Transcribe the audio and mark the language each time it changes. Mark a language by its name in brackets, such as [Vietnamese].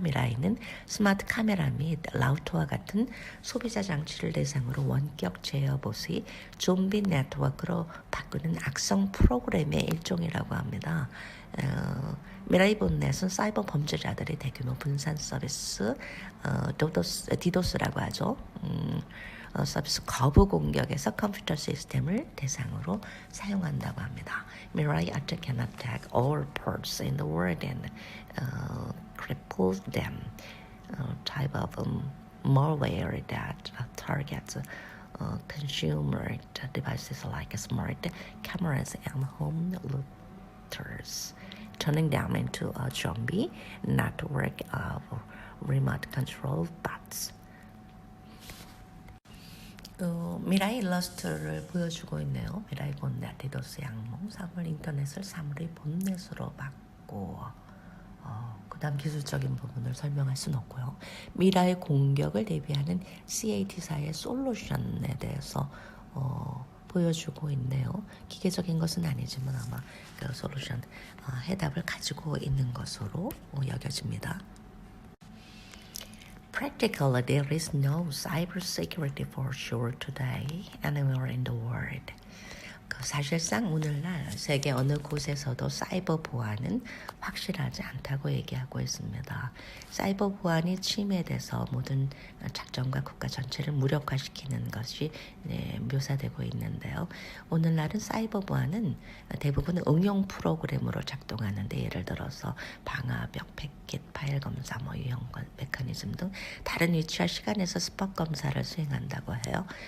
[Korean] 미라이는 스마트 카메라 및 라우터와 같은 소비자 장치를 대상으로 원격 제어 보수의 좀비 네트워크로 바꾸는 악성 프로그램의 일종이라고 합니다. 미라이 본넷은 사이버 범죄자들의 대규모 분산 서비스 디도스라고 하죠. 서비스 거부 공격에서 컴퓨터 시스템을 대상으로 사용한다고 합니다. [English] Mirai attack can attack all ports in the world and cripple them. Type of malware that targets consumer devices like smart cameras and home looters, turning them into a zombie network of remote control bots. [Korean] 미라이 일러스트를 보여주고 있네요. 미라이 본넷, 디도스 양몽, 사물 인터넷을 사물의 본넷으로 바꿔. 그 다음 기술적인 부분을 설명할 수는 없고요. 미라이 공격을 대비하는 CAT사의 솔루션에 대해서 보여주고 있네요. 기계적인 것은 아니지만 아마 그 솔루션 해답을 가지고 있는 것으로 여겨집니다. [English] Practically, there is no cybersecurity for sure today anywhere in the world. [Korean] 사실상 오늘날 세계 어느 곳에서도 사이버 보안은 확실하지 않다고 얘기하고 있습니다. 사이버 보안이 침해돼서 모든 작전과 국가 전체를 무력화시키는 것이 묘사되고 있는데요. 오늘날은 사이버 보안은 대부분 응용 프로그램으로 작동하는데 예를 들어서 방화벽, 패킷, 파일 검사, 유형 메커니즘 등 다른 위치와 시간에서 스팟 검사를 수행한다고 해요.